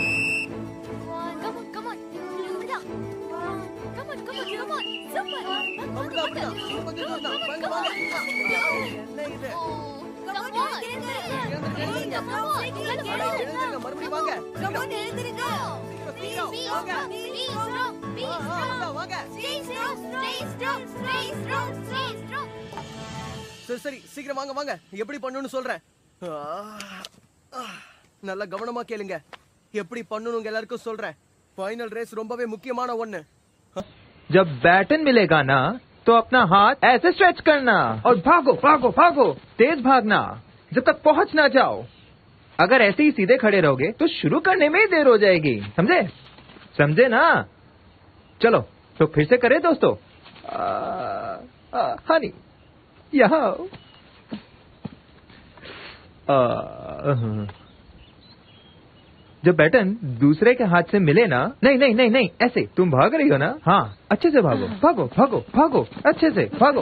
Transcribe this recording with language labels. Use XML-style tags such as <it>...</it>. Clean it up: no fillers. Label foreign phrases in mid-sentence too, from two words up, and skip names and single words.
<en>Come on. இப்படிதான். Come on.</en> <ta>Super. அப்படிதான். ரொம்ப தூரம் தான். வாங்க. என்ன இது? எழுந்துருங்க, மறுபடியும் வாங்க. வாங்க. சரி சீக்கிரம் வாங்க. எப்படி பண்ணணும்னு சொல்றேன். நல்லா கவனமா கேளுங்க. எப்படி பண்ணணுங்க எல்லாருக்கும் சொல்றேன்.</ta> <en>final race</en> <ta>ரொம்பவே முக்கியமான ஒண்ணு.</ta> <hi>जब बैटन मिलेगा ना तो अपना हाथ ऐसे स्ट्रेच करना और भागो भागो भागो, तेज भागना जब तक पहुंच ना जाओ. अगर ऐसे ही सीधे खड़े रहोगे तो शुरू करने में ही देर हो जाएगी. समझे? समझे ना? चलो तो फिर से करें दोस्तों. हनी यहाँ जब बैटन दूसरे के हाथ से मिले ना, नहीं नहीं नहीं नहीं ऐसे तुम भाग रही हो ना, हाँ अच्छे से भागो भागो भागो भागो, अच्छे से भागो.</hi>